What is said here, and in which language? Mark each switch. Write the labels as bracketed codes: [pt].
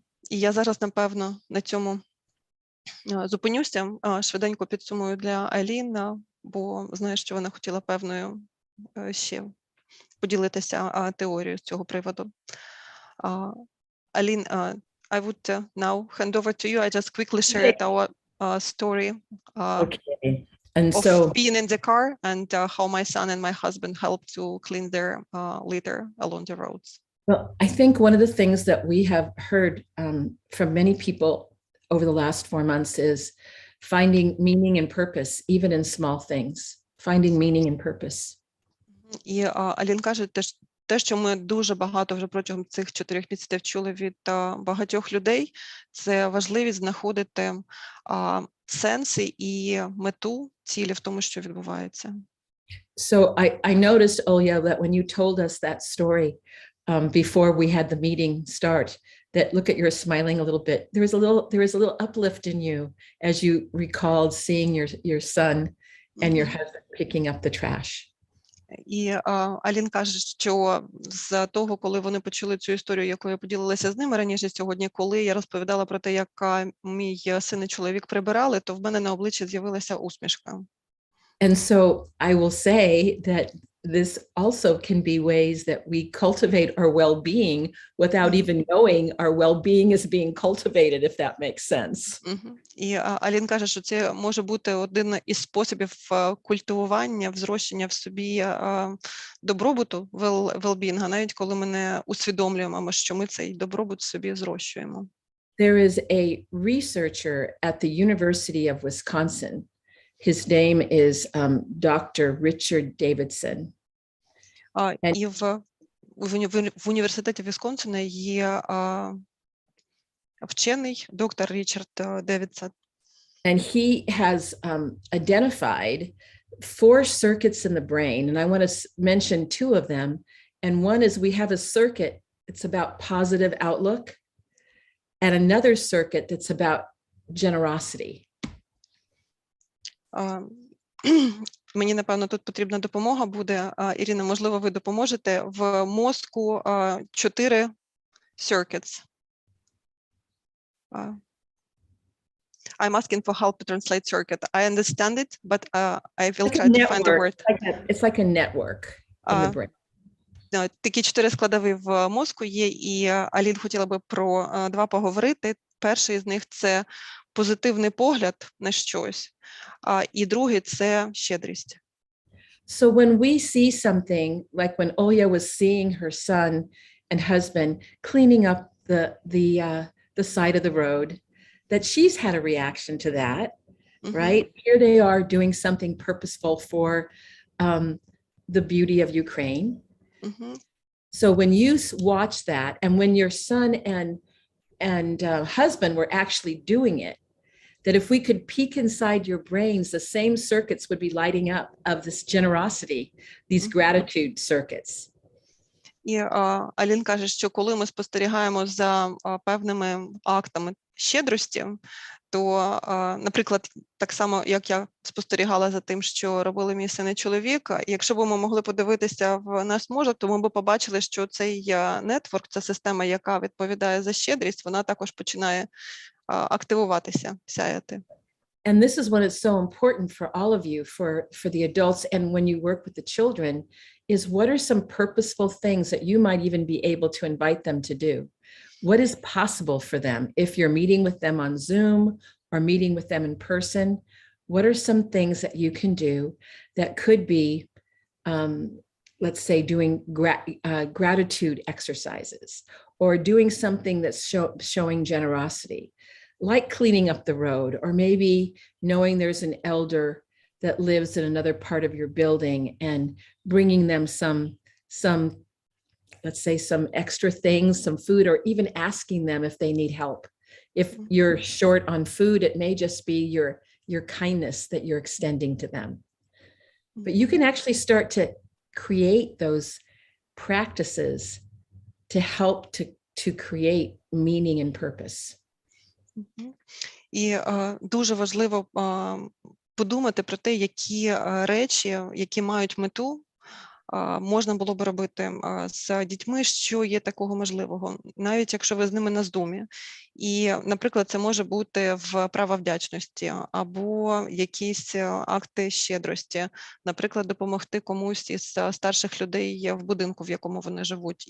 [uk] І я зараз, напевно, на цьому зупинюся, швиденько підсумую для Айлін, бо знаю, що вона хотіла певною ще поділитися теорією з цього приводу. [en] Айлін, I would now hand over to you. I just quickly shared our story of being in the car and how my son and my husband helped to clean their litter along the roads. Well, I think one of the things that we have heard from many people over the last 4 months is finding meaning and purpose, even in small things, finding meaning and purpose. [uk] І Алін каже, те, що ми дуже багато вже протягом цих 4 місяців чули від багатьох людей, це важливість знаходити сенси і мету, цілі в тому, що відбувається. [en] So I noticed, Olya, that when you told us that story before we had the meeting start, that look at you're smiling a little bit. There was a little uplift in you as you recalled seeing your son and your husband picking up the trash. [uk] І Алін каже, що з того, коли вони почули цю історію, яку я поділилася з ними раніше сьогодні, коли я розповідала про те, як мій син і чоловік прибирали, то в мене на обличчі з'явилася усмішка. [en] And so I will say that this also can be ways that we cultivate our well-being without even knowing our well-being is being cultivated, if that makes sense. [uk] І Алін каже, що це може бути один із способів культивування, взрощення в собі добробуту, well-being, навіть коли ми не усвідомлюємо, що ми цей добробут собі зрощуємо. [en] There is a researcher at the University of Wisconsin. His name is Dr. Richard Davidson. [uk] І в університеті Вісконсина є вчений доктор Річард Девідсон. [en] And he has identified 4 circuits in the brain, and I want to mention 2 of them. And one is we have a circuit that's about positive outlook, and another circuit that's about generosity. [uk] Мені, напевно, тут потрібна допомога буде. Ірина, можливо, ви допоможете. В мозку 4 circuits. [en] I'm asking for help to translate circuit. I understand it, but I will try to find the word. It's like a network in the brain. [uk] Такі 4 складові в мозку є, і Алін хотіла би про 2 поговорити. Перший з них – це позитивний погляд на щось, і другий – це щедрість. [en] So when we see something, like when Olya was seeing her son and husband cleaning up the side of the road, that she's had a reaction to that, right? Here they are doing something purposeful for the beauty of Ukraine. So when you watch that, and when your son and husband were actually doing it, that if we could peek inside your brains, the same circuits would be lighting up of this generosity, these gratitude circuits. [uk] І Алін каже, що коли ми спостерігаємо за певними актами щедрості, то, наприклад, так само, як я спостерігала за тим, що робили мій син і чоловік, якщо б ми могли подивитися в наш мозок, то ми б побачили, що цей нетворк, ця система, яка відповідає за щедрість, вона також починає активуватися, сяяти. [en] And this is what is so important for all of you, for the adults, and when you work with the children, is what are some purposeful things that you might even be able to invite them to do? What is possible for them? If you're meeting with them on Zoom or meeting with them in person, what are some things that you can do that could be, let's say, doing gratitude exercises, or doing something that's showing generosity, like cleaning up the road, or maybe knowing there's an elder that lives in another part of your building and bringing them some, let's say, some extra things, some food, or even asking them if they need help. If you're short on food, it may just be your kindness that you're extending to them. But you can actually start to create those practices to help to create meaning and purpose. [uk] І дуже важливо подумати про те, які речі, які мають мету, можна було б робити з дітьми, що є такого можливого, навіть якщо ви з ними на Zoom. І, наприклад, це може бути вправа вдячності або якісь акти щедрості, наприклад, допомогти комусь із старших людей в будинку, в якому вони живуть.